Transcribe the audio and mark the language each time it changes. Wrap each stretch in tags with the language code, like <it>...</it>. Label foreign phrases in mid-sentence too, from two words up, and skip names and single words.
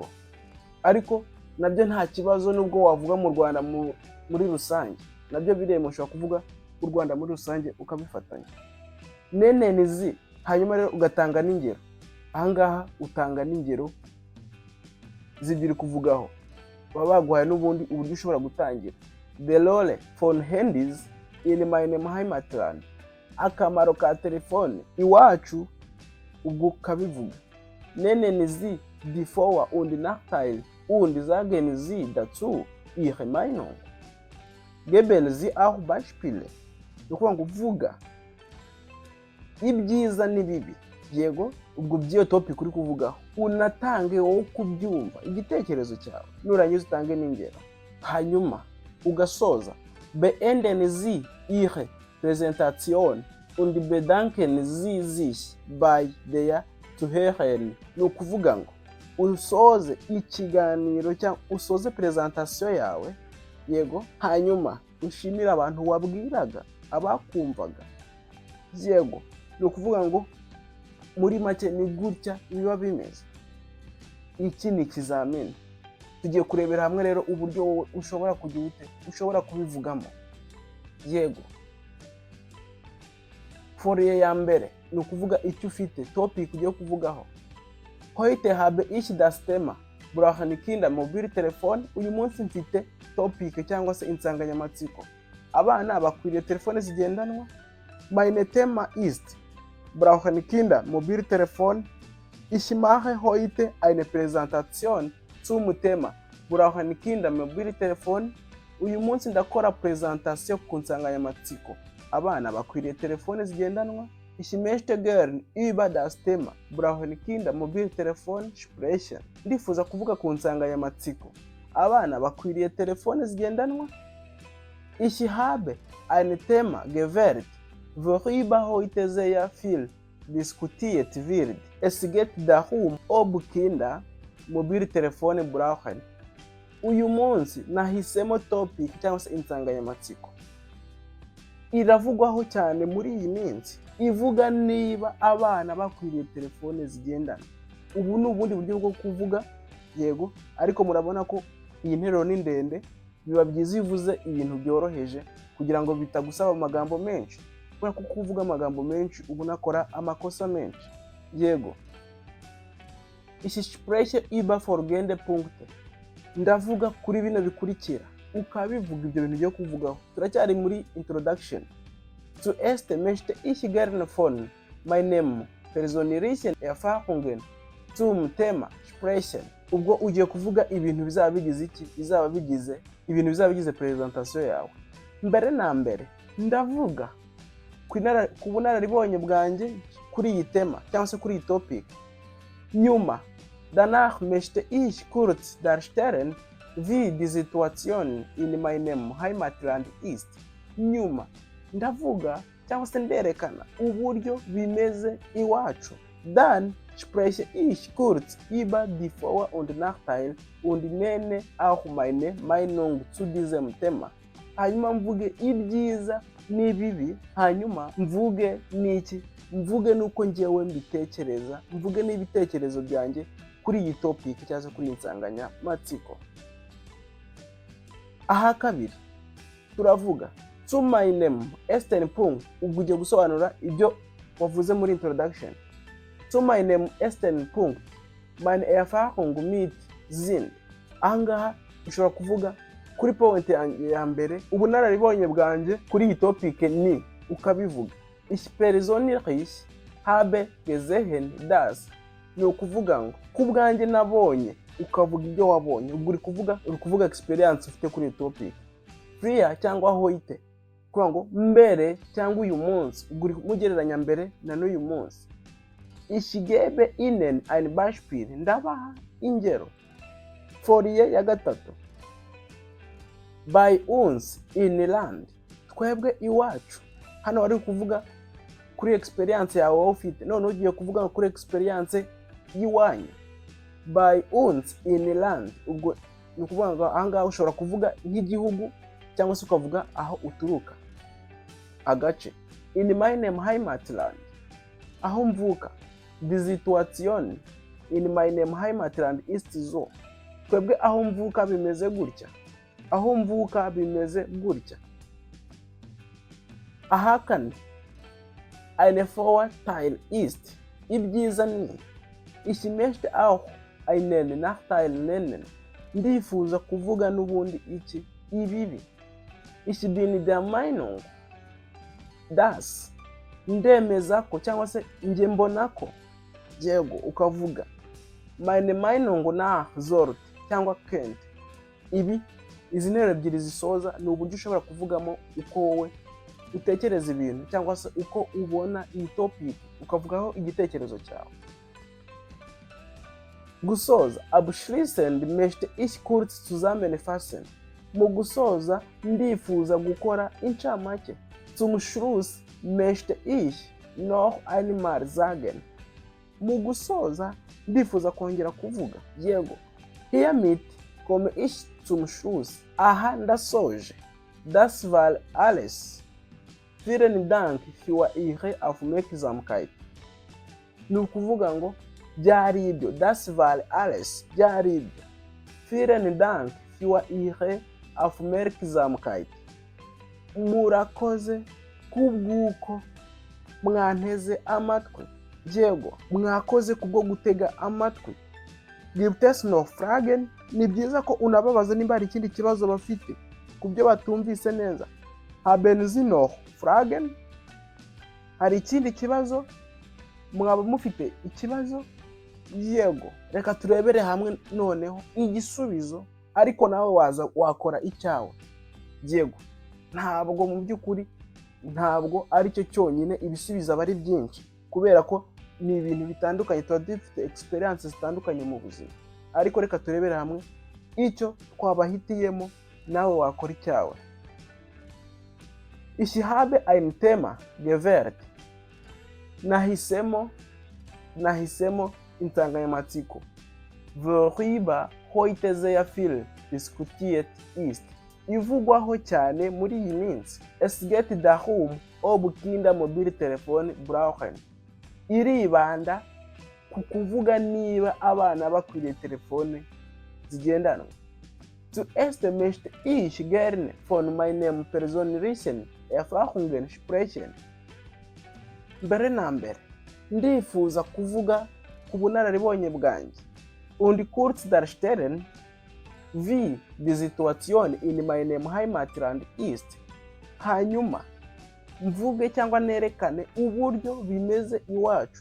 <rw>Ariko nabyo nta kibazo nubwo wavuga mu Rwanda muri rusange, nabyo biremewe, ushobora kuvuga u Rwanda muri rusange ukabifatanya. Nenenizi, hanyuma rero ugatanga n'ingero. Ahangaha utanga n'ingero zibiri kuvugaho, baba baguhaye n'ubundi uburyo ushobora gutangira.</rw> <en>The role phone handles in my Heimatland,</en> <rw>akamaro ka telefone iwacu, ubwo ukabivuga.</rw> <de>Nenenizi die Vor- und Nachteile und sagen Sie dazu Ihre Meinung. Geben Sie auch Beispiele.</de> <rw>Ni ukuvuga ngo uvuga ibyiza n'ibibi, yego, ubwo by'iyo topic uri kuvugaho unatange wowe kubyumva igitekerezo cyawe, nurangiza utange n'ingero, hanyuma ugasoza.</rw> <de>Beenden Sie Ihre Präsentation und bedanken Sie sich bei der Zuhörerin.</de> <rw>Ni ukuvuga ngo usoze ikiganiro cyangwa usoze presentation yawe, yego, hanyuma ushimira abantu wabwiraga, abakumvaga, yego. Ni ukuvuga ngo muri make ni gutya biba bimeze. Iki ni ikizamini. Tugiye kurebera hamwe rero uburyo wowe ushobora kugira ute, ushobora kubivugamo, yego. Folie ya mbere ni ukuvuga icyo ufite, topic ugiye kuvugaho.</rw> <de>Heute habe ich das Thema brauchen Kinder mobile telefone.</de> <rw>Uyu munsi mfite topic cyangwa se insanganyamatsiko, abana bakwiriye telefone zigendanwa.</rw> <de>Meine Thema ist brauchen Kinder mobile telefone. Ich mache heute eine Präsentation zum Thema brauchen Kinder mobile telefone.</de> <rw>Uyu munsi ndakora presentation ku nsanganyamatsiko, abana bakwiriye telefone zigendanwa.</rw> <de>Ich möchte gern über das Thema brauchen Kinder mobile telefone sprechen.</de> <rw>Ndifuza kuvuga ku nsanganyamatsiko, abana bakwiriye telefone zigendanwa.</rw> <de>Ich habe ein Thema gewählt, worüber heute sehr viel diskutiert wird. Es geht darum, ob Kinder mobile telefone brauchen.</de> <rw>Uyu munsi nahisemo topic cyangwa se insanganyamatsiko iravugwaho cyane muri iyi minsi, ivuga niba abana bakwiriye telefone zigendana. Ubu ni ubundi buryo bwo kuvuga, yego, ariko murabona ko iyi nteruro ni ndende. Biba byiza iyo uvuze ibintu byoroheje kugira ngo bitagusaba amagambo menshi, kubera ko kuvuga amagambo menshi ubu nakora amakosa menshi, yego.</rw> <de>Ich spreche über folgende Punkte.</de> <rw>Ndavuga kuri bino bikurikira, ukabivuga ibyo bintu byo kuvugaho. Turacyari muri introduction.</rw> <de>Zuerst möchte ich gerne von meinem persönlichen Erfahrungen zum Thema sprechen.</de> <rw>Ubwo ugiye kuvuga ibintu bizaba bigize iki, bizaba bigize ibintu bizaba bigize presentation yawe. Mbere na mbere ndavuga ku bunararibonye bwanjye kuri iyi tema cyangwa se kuri iyi topic. Nyuma,</rw> <de>danach möchte ich kurz darstellen, wie die Situation in meinem Heimatland ist.</de> <rw>Nyuma ndavuga cyangwa se nderekana uburyo bimeze iwacu.</rw> <de>Dann spreche ich kurz über die Vor- und Nachteile und nenne auch meine Meinung zu diesem Thema.</de> <rw>Hanyuma mvuge ibyiza n'ibibi, hanyuma mvuge n'iki, mvuge nuko njyewe mbitekereza, mvuge n'ibitekerezo byanjye kuri iyi topic cyangwa se kuri iyi nsanganyamatsiko. Aha kabiri turavuga</rw> <de>zu meinem ersten Punkt.</de> <rw>Ubwo ugiye gusobanura ibyo wavuze muri introduction.</rw> <de>Zu meinem ersten Punkt, meine Erfahrung mit sind.</de> <rw>Ahangaha ushobora kuvuga kuri point ya mbere, ubunararibonye bwanjye kuri iyi topic ni, ukabivuga.</rw> <de>Ich persönlich habe gesehen das.</de> <rw>Ni ukuvuga ngo ku bwanjye nabonye, ukavuga ibyo wabonye. Ubwo uri kuvuga experience ufite kuri iyi topic. Früher cyangwa heute, kuvuga ngo mbere cyangwa uyu munsi, ubwo uri mugereranya mbere na n'uyu munsi.</rw> <de>Ich gebe Ihnen ein Beispiel.</de> <rw>Ndabaha ingero. Folie ya gatatu.</rw> <de>Bei uns in Land.</de> <rw>Twebwe iwacu. Hano wari kuvuga kuri experience yawe wowe ufite, none ugiye kuvuga kuri experience y'iwanyu.</rw> <de>Bei uns in land,</de> <rw>ubwo ni ukuvuga ngo aha ngaha ushobora kuvuga nk'igihugu cyangwa se ukavuga aho uturuka, agace.</rw> <de>In meinem Heimatland,</de> <rw>aho mvuka.</rw> <de>Die Situation in meinem Heimatland ist so,</de> <rw>twebwe aho mvuka bimeze gutya, aho mvuka bimeze gutya. Aha kane,</rw> <de>eine Vorteil ist,</de> <rw>ibyiza ni.</rw> <de>Ich möchte auch einen Nachteil nennen,</de> <rw>ndifuza kuvuga n'ubundi iki, ibibi.</rw> <de>Ich bin der Meinung, dass,</de> <rw>ndemeza ko cyangwa se nge mbona ko, yego ukavuga</rw> <de>meine Meinung nach sollte</de> <rw>cyangwa könnte. Ibi, izi nteruro ebyiri zisoza ni uburyo ushobora kuvugamo uko wowe utekereza ibintu cyangwa se uko ubona iyi topic, ukavugaho igitekerezo cyawe. Gusoza,</rw> <de>abschließend möchte ich kurz zusammenfassen.</de> <rw>Mu gusoza ndifuza gukora incamake.</rw> <de>Zum Schluss möchte ich noch einmal sagen.</de> <rw>Mu gusoza ndifuza kongera kuvuga, yego.</rw> <de>Hiermit komme ich zum Schluss.</de> <rw>Aha ndasoje.</rw> <de>Das war alles. Vielen Dank für Ihre Aufmerksamkeit.</de> <rw>Ni ukuvuga ngo byari ibyo.</rw> <de>Das war alles.</de> <rw>Byari ibyo.</rw> <de>Vielen Dank für Ihre Aufmerksamkeit.</de> <rw>Murakoze kubw'uko mwanteze amatwi. Yego, mwakoze kubwo gutega amatwi.</rw> <de>Gibt es noch Fragen?</de> <rw>Ni byiza ko unababaza nimba hari ikindi kibazo bafite kubyo batumvise neza.</rw> <de>Haben Sie noch Fragen?</de> <rw>Hari ikindi kibazo? Mwaba mufite ikibazo? Yego, reka turebere hamwe noneho igisubizo, ariko nawe waza wakora icyawe. Yego, ntabwo mu by'ukuri, ntabwo ari cyo cyonyine, ibisubizo aba ari byinshi, kubera ko ni ibintu bitandukanye, tuba dufite experience zitandukanye mu buzima. Ariko reka turebere hamwe icyo twabahitiyemo, nawe wakora icyawe.</rw> <de>Ich habe ein Thema gewählt.</de> <rw>Nahisemo insanganyamatsiko,</rw> <de>worüber heute sehr viel diskutiert ist,</de> <rw>ivugwaho cyane muri iyi minsi.</rw> <de>Es geht darum, ob Kinder Mobiltelefone brauchen.</de> <rw>Iribanda ku kuvuga niba abana bakwiriye telefone zigendanwa.</rw> <de>Zuerst möchte ich gerne von meinem persönlichen Erfahrungen sprechen.</de> <rw>Mbere na mbere, ndifuza kuvuga ku bunararibonye bwanjye.</rw> <de>Und kurz darstellen, wie die Situation in meinem Heimatland ist.</de> <rw>Hanyuma mvuge cyangwa nerekane uburyo bimeze iwacu.</rw>